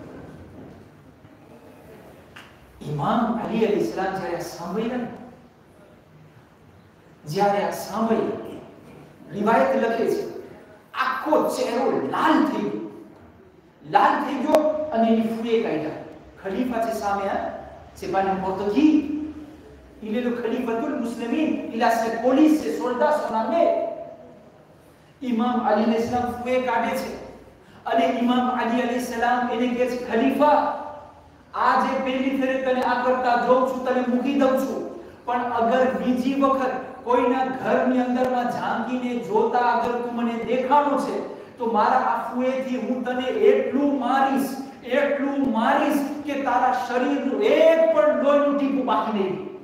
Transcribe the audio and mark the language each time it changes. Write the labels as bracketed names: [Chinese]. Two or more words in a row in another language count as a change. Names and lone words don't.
[Gujarati] ઇમામ અલી અલૈહિસ્સલામ જ્યારે આ સાંભળ્યું, રિવાયત લખે છે આખો ચહેરો લાલ થઈ ગયો અને એની ફૂએ કાઢ્યા. ખલીફા છે સામે, [French] c'est pas n'importe qui il est le [Arabic] خليفة المسلمين, [French] il a ses police, ses soldats, son armée. [Gujarati] ઇમામ અલી અલૈહિસ્સલામ ફૂએ કાઢે છે અને ઇમામ અલી અલૈહિસ્સલામ એને કહે છે ખલીફા આજે પહેલી ફેરે તને આ કરતા જોઉં છું, તને મૂકી દઉં છું, પણ અગર બીજી વખત કોઈના ઘરની અંદરમાં ઝાંકીને જોતા અગર તું મને દેખાણો છે તો મારા આ ફૂએથી હું તને એટલું મારીશ કે તારા શરીરનું એક પણ લોહીનું ટીપું બાકી નહીં.